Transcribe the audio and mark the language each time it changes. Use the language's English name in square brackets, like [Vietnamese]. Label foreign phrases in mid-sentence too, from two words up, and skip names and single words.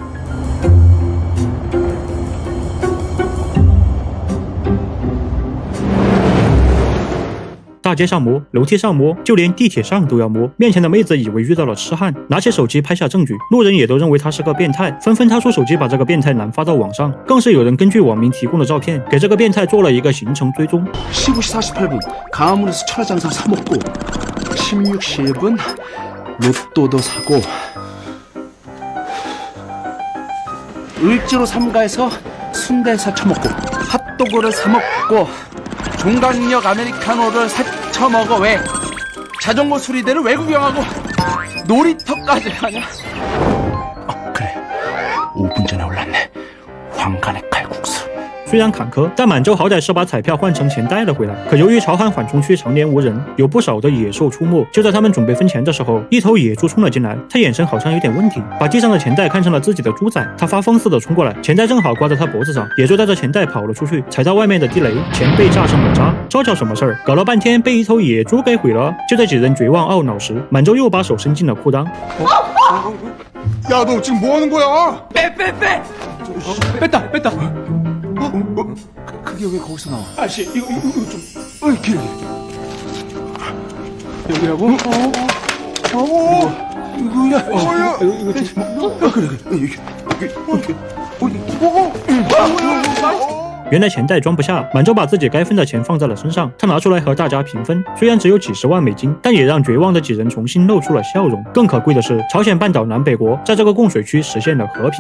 [Chinese] 大街上摸，楼梯上摸，就连地铁上都要摸。面前的妹子以为遇到了痴汉，拿起手机拍下证据。路人也都认为他是个变态，纷纷掏出手机把这个变态男发到网上。更是有人根据网民提供的照片，给这个变态做了一个行程追踪。 [Korean] 15시 48분 강화문에서 철화장사 사 먹고 16시 1분 로또도 사고 을지로 3가에서 순대사 처먹고 핫도그를 사 먹고 종강역 아메리카노를 사쳐 먹어. 왜 자전거 수리대를 왜 구경하고 놀이터까지 하냐? 그래 5분 전에 올랐네. 황간의 칼국수. [Chinese] 虽然坎坷，但满洲好歹是把彩票换成钱带了回来。可由于朝韩缓冲区常年无人，有不少的野兽出没。就在他们准备分钱的时候，一头野猪冲了进来，他眼神好像有点问题，把地上的钱袋看成了自己的猪仔。他发疯似的冲过来，钱袋正好挂在他脖子上，野猪带着钱袋跑了出去，踩到外面的地雷，钱被炸成了渣。这叫什么事儿？搞了半天被一头野猪给毁了。就在几人绝望懊恼时，满洲又把手伸进了裤裆。 [Korean] 야 너 지금 뭐 하는 거야? 빼! 뺐다! 그게 왜 거기서 나와? 아씨 이거 좀 이렇게 여기라고? 이거야. 이거 좀 그래 이렇게. [Chinese] 原来钱袋装不下，满洲把自己该分的钱放在了身上，他拿出来和大家平分。虽然只有几十万美金，但也让绝望的几人重新露出了笑容。更可贵的是，朝鲜半岛南北国在这个供水区实现了和平。